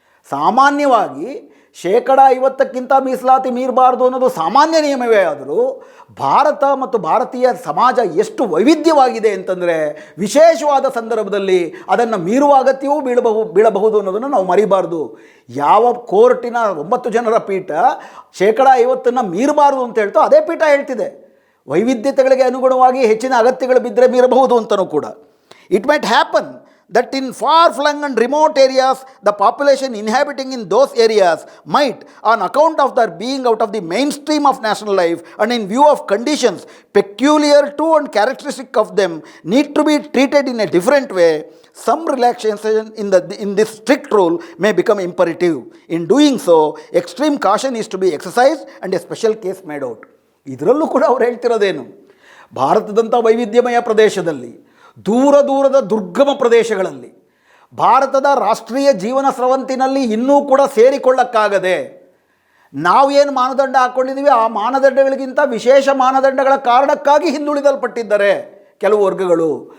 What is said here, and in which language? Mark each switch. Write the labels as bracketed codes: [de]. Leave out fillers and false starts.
[kn] ಸಾಮಾನ್ಯವಾಗಿ 50%ಕ್ಕಿಂತ ಮೀಸಲಾತಿ ಮೀರಬಾರ್ದು ಅನ್ನೋದು ಸಾಮಾನ್ಯ ನಿಯಮವೇ ಆದರೂ ಭಾರತ ಮತ್ತು ಭಾರತೀಯ ಸಮಾಜ ಎಷ್ಟು ವೈವಿಧ್ಯವಾಗಿದೆ ಅಂತಂದರೆ ವಿಶೇಷವಾದ ಸಂದರ್ಭದಲ್ಲಿ ಅದನ್ನು ಮೀರುವ ಅಗತ್ಯವೂ ಬೀಳಬಹುದು ಅನ್ನೋದನ್ನು ನಾವು ಮರಿಬಾರ್ದು. ಯಾವ ಕೋರ್ಟಿನ 9 ಜನರ ಪೀಠ 50% ಮೀರಬಾರ್ದು ಅಂತ ಹೇಳ್ತೋ ಅದೇ ಪೀಠ ಹೇಳ್ತಿದೆ ವೈವಿಧ್ಯತೆಗಳಿಗೆ ಅನುಗುಣವಾಗಿ ಹೆಚ್ಚಿನ ಅಗತ್ಯಗಳು ಬಿದ್ದರೆ ಮೀರಬಹುದು ಅಂತಲೂ ಕೂಡ. [en] It might happen that in far-flung and remote areas, the population inhabiting in those areas might, on account of their being out of the mainstream of national life and in view of conditions peculiar to and characteristic of them, need to be treated in a different way. Some relaxation in this strict rule may become imperative. In doing so, extreme caution is to be exercised and a special case made out. [kn] ಇದರಲ್ಲೂ ಕೂಡ ಅವ್ರು ಹೇಳ್ತಿರೋದೇನು, ಭಾರತದಂಥ ವೈವಿಧ್ಯಮಯ ಪ್ರದೇಶದಲ್ಲಿ, ದೂರ ದೂರದ ದುರ್ಗಮ ಪ್ರದೇಶಗಳಲ್ಲಿ, ಭಾರತದ ರಾಷ್ಟ್ರೀಯ ಜೀವನ ಸ್ರವಂತಿನಲ್ಲಿ ಇನ್ನೂ ಕೂಡ ಸೇರಿಕೊಳ್ಳಕ್ಕಾಗದೆ ನಾವೇನು ಮಾನದಂಡ ಹಾಕ್ಕೊಂಡಿದ್ದೀವಿ ಆ ಮಾನದಂಡಗಳಿಗಿಂತ ವಿಶೇಷ ಮಾನದಂಡಗಳ ಕಾರಣಕ್ಕಾಗಿ ಹಿಂದುಳಿದಲ್ಪಟ್ಟಿದ್ದಾರೆ ಕೆಲವು ವರ್ಗಗಳು.